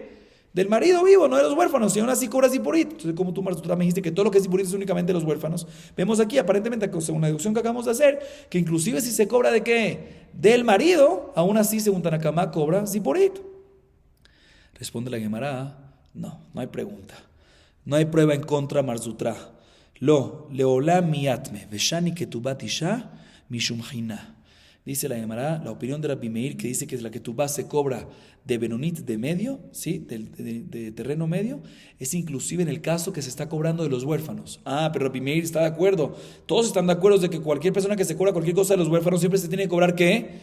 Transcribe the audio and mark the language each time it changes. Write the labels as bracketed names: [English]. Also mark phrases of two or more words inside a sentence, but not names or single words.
[Spanish] Del marido vivo, no de los huérfanos, y aún así cobra Ziporit. Entonces, como tú me dijiste que todo lo que es Ziporit es únicamente de los huérfanos, vemos aquí, aparentemente, según la deducción que acabamos de hacer, que inclusive si se cobra ¿de qué? Del marido, aún así, según Tanakamá, cobra Ziporit. Responde la Gemara, no hay pregunta. No hay prueba en contra Mar Zutra. [Aramaic] לעולם מיתמי ושאני כתובת אשה משום חינא. [Spanish] Dice la Gemara, la opinión de Rabbi Meir, que dice que la ketubá se cobra de Benonit, de medio, ¿sí? de terreno medio, es inclusive en el caso que se está cobrando de los huérfanos. Pero Rabbi Meir está de acuerdo. Todos están de acuerdo de que cualquier persona que se cobra cualquier cosa de los huérfanos siempre se tiene que cobrar ¿qué?